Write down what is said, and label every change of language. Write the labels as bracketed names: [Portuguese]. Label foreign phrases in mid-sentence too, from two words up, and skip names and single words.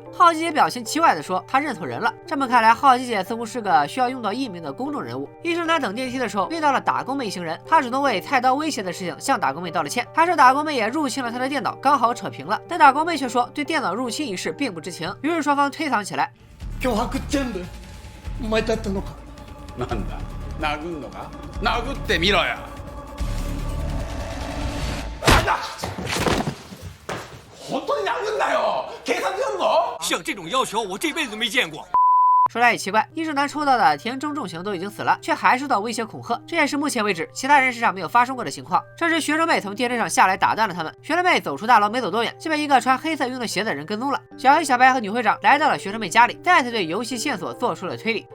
[Chinese] 好奇姐表情奇怪地说她认错人了。这么看来，好奇姐似乎是个需要用到艺名的公众人物。医生男等电梯的时候遇到了打工妹一行人，他主动为菜刀威胁的事情向打工妹道了歉，还说打工妹也入侵了他的电脑，刚好扯平了。但打工妹却说对电脑入侵一事并不知情，于是双方推搡起来。 [Japanese] 脅迫全部お前だったのか。なんだ殴んのか。殴ってみろよ。なんだ。本当に殴んなよ。警察呼ぶの？ [Chinese] 像这种要求我这辈子都没见过。说来也奇怪，医生男抽到的田中重刑都已经死了，却还受到威胁恐吓，这也是目前为止其他人身上没有发生过的情况。这时学生妹从电车上下来打断了他们，学生妹走出大楼没走多远，就被一个穿黑色运动鞋的人跟踪了。小黑、小白和女会长来到了学生妹家里，再次对游戏线索做出了推理。